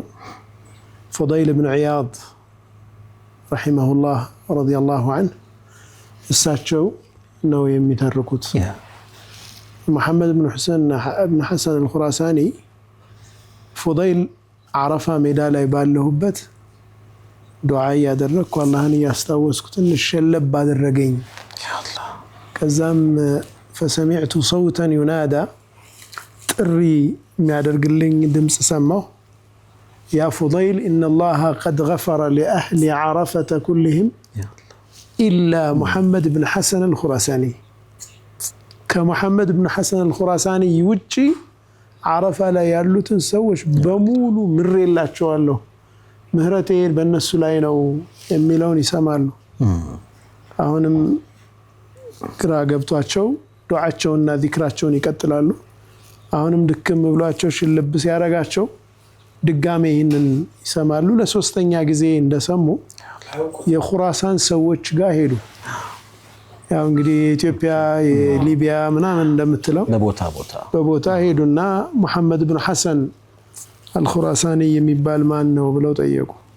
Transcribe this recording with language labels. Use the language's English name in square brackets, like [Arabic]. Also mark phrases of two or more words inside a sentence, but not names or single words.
[Amharic] ፉደይል ብኑ ዒያድ ረሒመሁላህ ረዲየላሁ ዐንሁ እሳቸው ነው የሚተርኩት። ሙሐመድ ብኑ ሐሰን አልኹራሳኒ ፉደይል አረፋ ሜዳ ላይ ባለሁበት ዱዓ ያደረግኩ አላህን ያስታወስኩ ትንሽ ሸለብ አደረገኝ። ከዛም [Arabic] فسمعت صوتا ينادى [Amharic] ጥሪ የሚያደርግልኝ ድምጽ ሰማሁ። [Arabic] يا فضيل إن الله قد غفر لأهل عرفة كلهم إلا محمد بن حسن الخراساني كمحمد بن حسن الخراساني ውጪ عرفة [Amharic] ላይ ያሉትን ሰዎች በሙሉ ምሬላቸዋለሁ፣ ምህረቴ በእነሱ ላይ ነው የሚለውን ይሰማሉ። አሁንም ግራ ገብቷቸው ዱዓቸውና ዚክራቸውን ይቀጥላሉ። አሁንም ድክም ብሏቸው ሽልብ ሲያረጋቸው ድጋሜ ይህንን ይሰማሉ። ለሶስተኛ ጊዜ እንደሰሙ የኹራሳን ሰዎች ጋር ሄዱ። ያው እንግዲህ የኢትዮጵያ የሊቢያ ምናምን እንደምትለው በቦታ ሄዱና ሙሐመድ ብን ሐሰን አልኹራሳኒ የሚባል ማን ነው ብለው ጠየቁ።